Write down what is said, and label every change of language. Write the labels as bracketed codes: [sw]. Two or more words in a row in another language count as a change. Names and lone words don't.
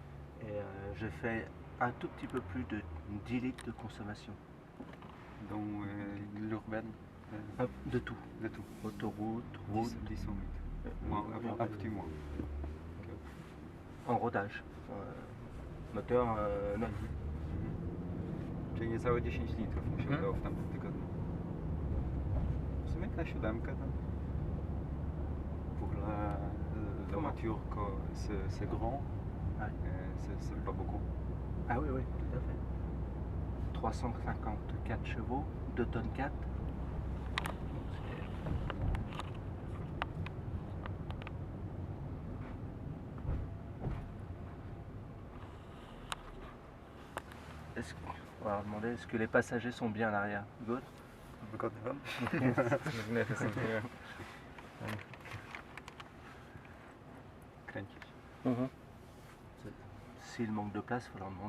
[fr] Et j'ai fait un tout petit peu plus de 10 litres de consommation. Dans l'urbaine, De tout. de tout. Autoroute, route, 10 minutes. Moins, un petit moins. en rodage. Moteur neuf. [pl] Czyli niecałe 10 litrów mu się udało w tamtym tygodniu. W sumie na 7 tam. [fr] Pour la voiture, c'est grand, Ouais. c'est pas beaucoup. Ah oui, oui, tout à fait. 354 chevaux, 2 tonnes 4. On va leur demander est-ce que les passagers sont bien à l'arrière. Good. [pl] Wygodny wam? Magnety są tu. Kręcić. [fr] S'il manque de place, il faut leur demander.